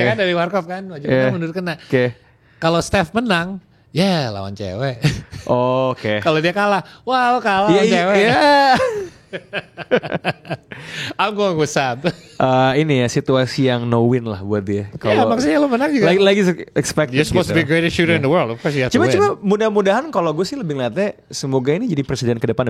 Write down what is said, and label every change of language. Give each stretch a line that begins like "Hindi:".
Indonesian: Ya kan dari Warkop kan, maju kena, mundur kena. Oke. Kalau Steph menang, ya lawan cewek. Oke. Kalau dia kalah, wah lo kalah lawan cewek. Iya.
English: I'm going with Sab.
Indonesian: Ini ya situasi yang no win lah buat dia. Ya maksudnya lo menang juga. lagi expect.
English: You're supposed to be the greatest shooter in the world. Of course you have to win.
Indonesian: Cuma mudah-mudahan kalau gue sih lebih ngeliatnya semoga ini jadi presiden ke depan.